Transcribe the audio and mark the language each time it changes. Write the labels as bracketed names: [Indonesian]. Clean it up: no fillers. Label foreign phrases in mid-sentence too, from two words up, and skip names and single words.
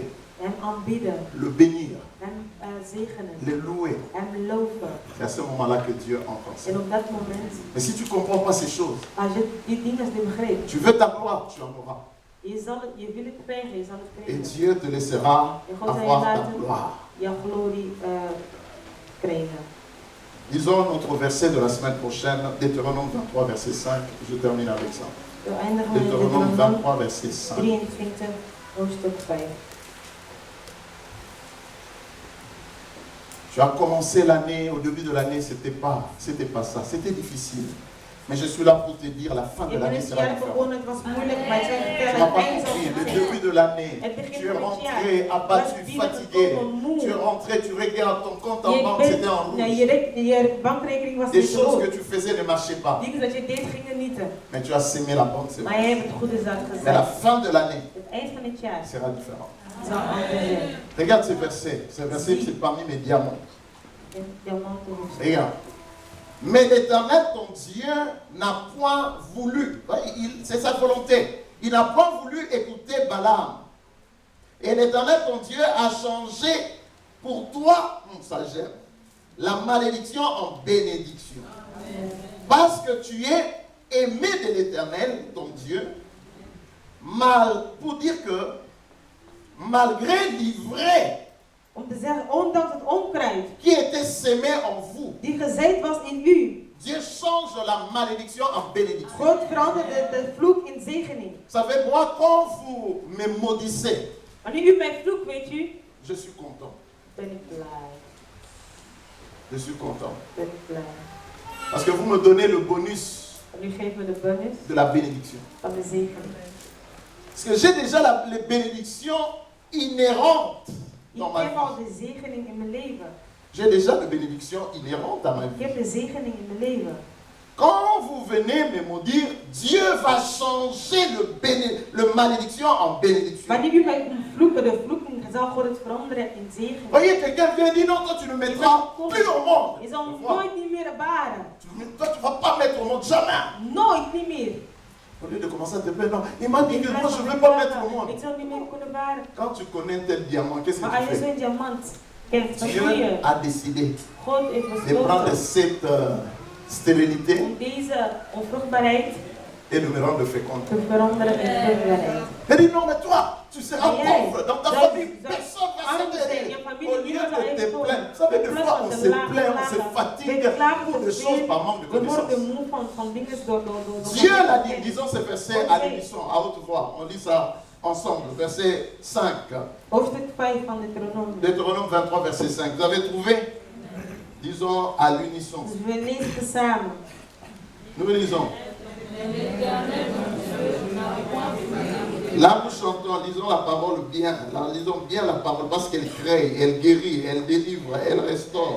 [Dutch] hem aanbieden, [French] le bénir, [Dutch] hem zegenen, [French] le louer. [Dutch] hem loven. [French] C'est à ce moment-là que Dieu entend ça. [Dutch] En op dat moment, [French] Mais si tu ne comprends pas ces choses, [Dutch] als je die dingen niet begrijpt, [French] tu veux ta gloire, tu en auras. [Dutch] je wil het krijgen, je zal het [French] Et [Dutch] krijgen. [French] Dieu te laissera [Dutch] En God zal je [French] avoir ta [Dutch] laten [French] gloire. [Dutch] jouw glorie krijgen. [French] Lisons notre verset de la semaine prochaine, Deutéronome 23, verset 5. Je termine avec ça. [Dutch] We eindigen met [French] Deutéronome [Dutch] Deuteronomium [French] 23, verset 5. [Dutch] 23, hoofdstuk 5. [French] Tu as commencé l'année, au début de l'année, c'était pas ça. C'était difficile. Mais je suis là pour te dire, la fin de [Dutch] Je ben [French] l'année [Dutch] het [French] sera [Dutch] jaar [French] différente. [Dutch] begonnen, het was moeilijk, maar ik zou je [French] Tu [Dutch] vertellen, [French] n'as [Dutch] het [French] pas [Dutch] eind zal [French] compris. Le [Dutch] verschillen. [French] début de l'année, [Dutch] Het begin [French] tu es [Dutch] van het [French] rentré [Dutch] jaar. [French] abattu, [Dutch] Je was [French] fatigué. [Dutch] binnengekomen, moe. [French] Tu es rentré, tu regardes ton compte en [Dutch] Je [French] banque, [Dutch] bent- [French] c'était en [Dutch] ja, [French] rouge. [Dutch] je bankrekening was [French] Des [Dutch] niet [French] choses que [Dutch] rood. [French] tu faisais ne marchaient pas. [Dutch] Dingen dat je deed gingen niet. [French] Mais tu as sémé la bonne [Dutch] Maar [French] semence. [Dutch] je hebt het goede zaad [French] Mais la [Dutch] gezet. [French] fin de l'année [Dutch] Het eind van het jaar [French] sera différent. [Dutch] zal anders zijn. [French] Regarde ces versets. Ces versets, c'est parmi mes diamants. [Dutch] En diamanten hoofdstuk. [French] Regarde. Mais l'Éternel, ton Dieu, n'a point voulu. C'est sa volonté. Il n'a point voulu écouter Balaam. Et l'Éternel, ton Dieu, a changé pour toi, ça j'aime, la malédiction en bénédiction. Parce que tu es aimé de l'Éternel, ton Dieu, pour dire que malgré l'ivraie [Dutch] Om te zeggen, ondanks het onkruid [French] qui était sémé en vous, [Dutch] die gezaaid was in u, [French] Dieu change la malédiction en bénédiction. [Dutch] God veranderde de vloek in zegening. [French] Vous savez, moi, quand vous me maudissez, [Dutch] Wanneer u mij vloekt, weet u, [French] je suis content. [Dutch] ben ik blij. [French] Je suis content. [Dutch] Ben ik blij. [French] Parce que vous me donnez le bonus [Dutch] En u geeft me de bonus [French] de la bénédiction. [Dutch] van de zegening. [French] Parce que j'ai déjà les bénédictions inhérentes [Dutch] Ik [French] dans ma [Dutch] heb al [French] vie. [Dutch] de zegening in mijn leven. [French] J'ai déjà les bénédictions inhérentes à ma [Dutch] Ik [French] vie. [Dutch] heb de zegening in mijn leven. [French] Quand vous venez me maudire, Dieu va changer le malédiction en bénédiction. [Dutch] Wanneer u mij komt vloeken, de vloeking zal God het veranderen in zegening. [French] Voyez, quelqu'un vient dire non, toi tu ne mettras plus au monde. [Dutch] Je zal [French] Tu vois, [Dutch] nooit niet meer baren. [French] toi tu ne vas pas mettre au monde, jamais. [Dutch] Nooit niet meer. [French] Au lieu de commencer à te plaindre, non, il m'a dit [Dutch] Ik [French] que [Dutch] ga [French] moi je [Dutch] zo [French] ne veux [Dutch] niet [French] pas mettre au [Dutch] baren. [French] monde. [Dutch] Ik zal niet meer kunnen baren. [French] Quand tu connais un tel diamant, qu'est-ce [Dutch] Maar [French] que [Dutch] als [French] tu [Dutch] je [French] fais? [Dutch] zo'n diamant kent, wat doe [French] Dieu [Dutch] je? [French] a décidé [Dutch] God heeft [French] de prendre [Dutch] besloten [French] cette stérilité [Dutch] om deze onvruchtbaarheid [French] et de me rendre fécond. [Dutch] te veranderen in vruchtbaarheid. [French] Il dit non, mais toi, tu seras Mais pauvre. Dans ta ça- famille, ça- personne ne va [Dutch] arme zijn, [French] s'aider. [Dutch] je familie, [French] Au lieu [Dutch] niemand zal [French] de te [Dutch] eens komen. [French] plaindre. Vous savez, des [Dutch] In plaats [French] fois, [Dutch] van [French] on [Dutch] te [French] se [Dutch] lachen, [French] plaint, on se [Dutch] lachen. [French] fatigue [Dutch] We klagen [French] pour [Dutch] te [French] des choses par manque de [Dutch] veel. We worden [French] connaissance. [Dutch] moe van dingen door [French] Dieu l'a dit, disons ce verset à l'émission, à haute voix. On lit ça ensemble. Verset 5. [Dutch] Hoofdstuk 5 van Deuteronomie. [French] Deutéronome 23, verset 5. Vous avez trouvé? Disons à l'unisson. [Dutch] Dus we lezen het samen. [French] Nous lisons. Là, nous chantons, lisons la parole bien. Là, lisons bien la parole parce qu'elle crée, elle guérit, elle délivre, elle restaure.